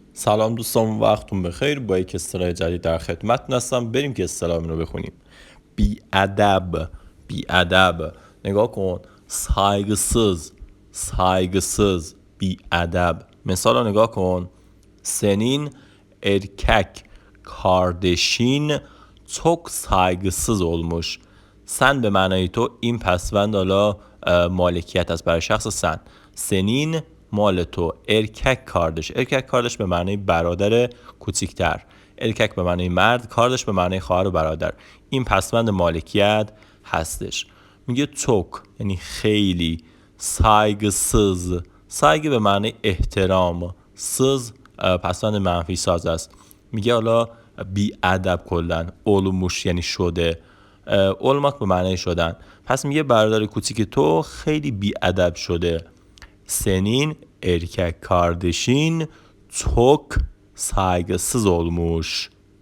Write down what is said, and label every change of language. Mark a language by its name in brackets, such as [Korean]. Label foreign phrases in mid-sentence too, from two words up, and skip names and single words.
[Persian] سلام دوستان، وقتتون بخیر. با یک اصطلاح جدید در خدمتتون هستم. بریم که اصطلاح رو بخونیم. بی ادب. بی ادب. نگاه کن. [Turkish] saygısız. saygısız. [Persian] بی ادب. مثال رو نگاه کن. [Turkish] senin erkek kardeşin çok saygısız olmuş. [Persian] Sen به معنای تو، این پسوند حالا مالکیت است برای شخص سن. [Turkish] سنین [Persian] مال تو، [Turkish] erkek kardeş. erkek kardeş [Persian] به معنای برادر کوچیکتر. ارکک به معنای مرد، کاردش به معنای خواهر و برادر. این پسوند مالکیت هستش. میگه çok یعنی خیلی. [Turkish] saygısız. saygı [Persian] به معنای احترام. sız پسوند منفی ساز است. میگه حالا بی ادب کلن. olmuş یعنی شده. olmak به معنای شدن. پس میگه برادر کوچیک تو خیلی بی ادب شده. [Turkish] senin erkek kardeşin çok saygısız olmuş.